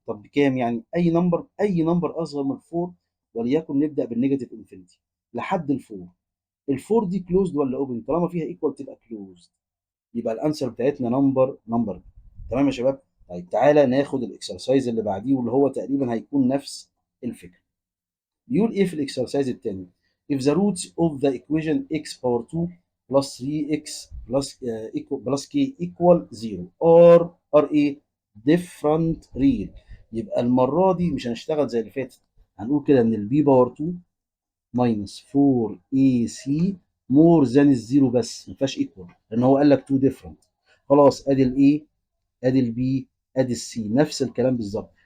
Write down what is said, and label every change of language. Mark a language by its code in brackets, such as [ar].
[ar] طب بكام؟ يعني اي نمبر اصغر من 4، وليكن نبدا بالنيجاتيف انفينيتي لحد ال 4. ال 4 دي كلوزد ولا اوبن؟ طالما فيها ايكوال تبقى كلوزد. يبقى الانسر بتاعتنا نمبر. تمام يا شباب. طيب تعالى ناخد الاكسرسايز اللي بعديه واللي هو تقريبا هيكون نفس الفكره. بيقول ايه في الاكسرسايز الثاني؟ [en] if the roots of the equation x power 2 plus 3x plus k equal 0 are ايه different real. [ar] يبقى المره دي مش هنشتغل زي اللي فاتت، هنقول كده ان البي باور 2 minus 4ac مور ذان الزيرو بس، ما فيهاش ايكوال، لان هو قال لك تو ديفرنت. خلاص ادي الاي، ادي البي، ادي السي، نفس الكلام بالظبط.